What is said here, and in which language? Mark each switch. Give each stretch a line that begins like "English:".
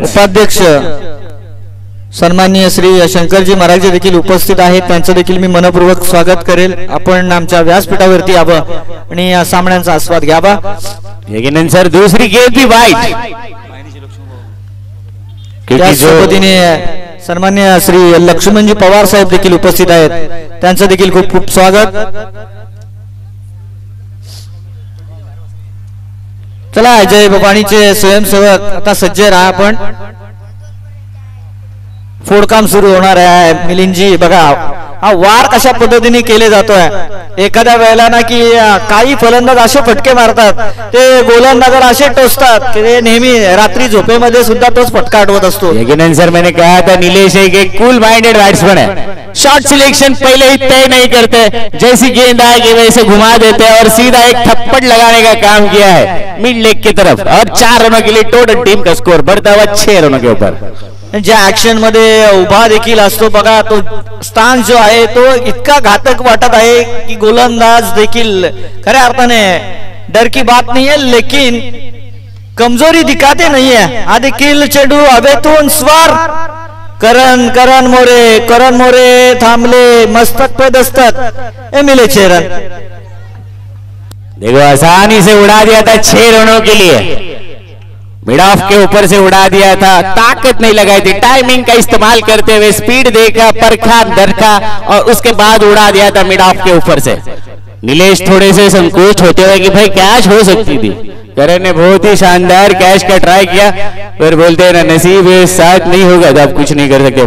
Marathi: उपाध्यक्ष सन्माननीय श्री शंकरजी महाराज देखील उपस्थित आहेत, त्यांचं देखील मी मनपूर्वक स्वागत करेल। आपण आमच्या व्यासपीठावरती यावं आणि या सामन्यांचा आस्वाद घ्यावा।
Hindi: लेकिन सर दूसरी गेंद भी वाइड,
Marathi: त्याच पद्धतीने सन्माननीय श्री लक्ष्मणजी पवार साहेब देखील उपस्थित आहेत, त्यांचं देखील खूप खूप स्वागत। चला जय भवानीचे स्वयंसेवक आता सज्ज राहा, आपण फोडकाम सुरू होणार आहे। मिलिंदजी बघा हा वार कशा पद्धतीने केले जातोय, एखाद्या वेळेला ना की काही फलंदाज असे फटके मारतात, ते गोलंदाजाला असे टोचतात की ते नेहमी रात्री झोपेमध्ये सुद्धा तोच फटका आठवत असतो।
Hindi: लेकिन सर मैंने कहा था नीलेश एक कूल माइंडेड बैट्समैन है, शॉट सिलेक्शन पहले ही तय नहीं करते, जैसी गेंद आएगी वैसे घुमा देते हैं और सीधा एक थप्पड़ लगाने का काम किया है मिड लेग की तरफ, और 4 रनों के लिए टोटल टीम का स्कोर बढ़ता हुआ 6 रनों के ऊपर।
Marathi: ज्या ऍक्शन मध्ये उभा देखील असतो बघा, तो स्थान जो आहे तो इतका घातक वाटत आहे की गोलंदाज देखील खऱ्या अर्थाने
Hindi: डर की बात नहीं है,
Marathi: लेकिन कमजोरी दिखाते नहीं है। हा देखील चेंडू हवेतून स्वार, करण मोरे थांबले,
Hindi: मस्तक पे दस्तक, मिले 6 रन। देखो आसानी से उड़ा दिया था 6 रनों के लिए, मिड ऑफ के ऊपर से उड़ा दिया था, ताकत नहीं लगाई थी, टाइमिंग का इस्तेमाल करते हुए स्पीड देखा, परखा दरखा और उसके बाद उड़ा दिया था मिड ऑफ के ऊपर से। नीलेश थोड़े से संकोच होते हुए कि भाई कैच हो सकती थी, करण ने बहुत ही शानदार कैच का ट्राई किया, फिर बोलते हैं ना नसीब साथ नहीं होगा तो आप कुछ नहीं कर सकते।